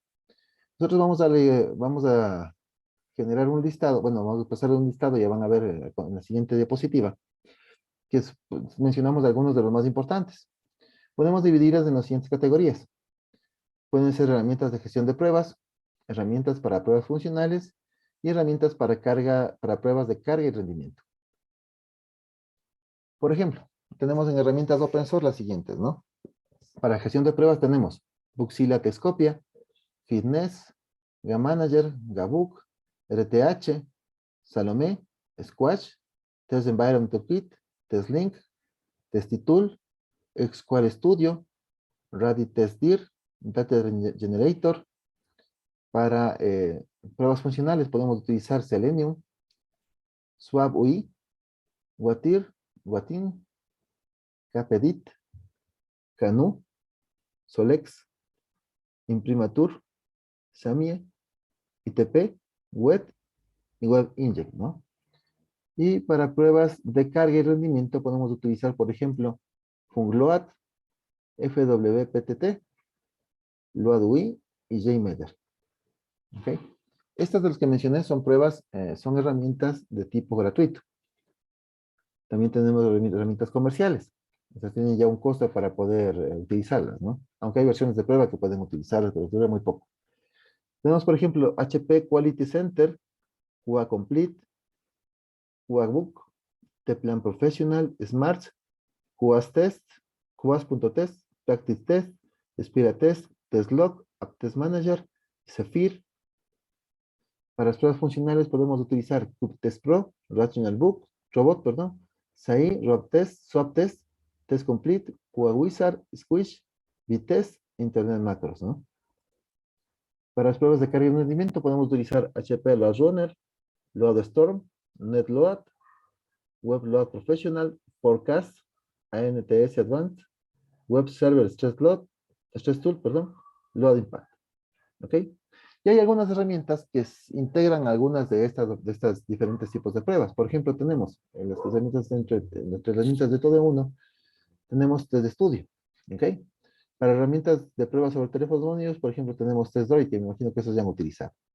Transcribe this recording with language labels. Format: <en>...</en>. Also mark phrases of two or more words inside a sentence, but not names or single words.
<es>Nosotros vamos a generar un listado, bueno, vamos a pasar un listado, ya van a ver en la siguiente diapositiva, que pues, mencionamos algunos de los más importantes. Podemos dividirlas en las siguientes categorías. Pueden ser herramientas de gestión de pruebas, herramientas para pruebas funcionales y herramientas para pruebas de carga y rendimiento. Por ejemplo, tenemos en herramientas</es> <en>open source</en> <es>las siguientes, ¿no? Para gestión de pruebas tenemos Buxila Texcopia, Fitness, GaManager, Gabook, RTH, Salomé, Squash, Test Environment Kit, TestLink, TestiTool, XQual Studio, RadiTestDir, Data Generator. Para pruebas funcionales podemos utilizar Selenium, SwabUI, Watir, Watin, Capedit, Canu, Solex, Imprimatur, Samie, ITP, Web y WebInject, ¿no? Y para pruebas de carga y rendimiento podemos utilizar, por ejemplo, Fungload, FWPTT, LoadUI y JMeter. ¿Ok? Estas de las que mencioné son pruebas, son herramientas de tipo gratuito. También tenemos herramientas comerciales. Estas tienen ya un costo para poder utilizarlas, ¿no? Aunque hay versiones de prueba que pueden utilizarlas, pero dura muy poco. Tenemos, por ejemplo, HP Quality Center, QA Complete, QA Book, T-Plan Professional, Smarts, QAS Test, QAS.test, Practice Test, Spira Test, TestLog, AppTest Manager, Zephyr. Para las pruebas funcionales podemos utilizar QTest Pro, Rational Book, Robot, perdón, SAI, RobTest, SwapTest, Test Complete, QA Wizard, Squish, VTest, Internet Macros, ¿no? Para las pruebas de carga y rendimiento podemos utilizar HP Load Runner, LoadStorm, NetLoad, WebLoad Professional, Forecast, ANTS Advanced, Web Server Stress Tool, perdón, Load Impact. ¿Ok? Y hay algunas herramientas que integran algunas de estas diferentes tipos de pruebas. Por ejemplo, tenemos en las herramientas entre herramientas de todo uno, tenemos Test Studio. ¿Ok? Para herramientas de pruebas sobre teléfonos móviles, por ejemplo, tenemos TestDroid, que me imagino que esos ya han utilizado.</es>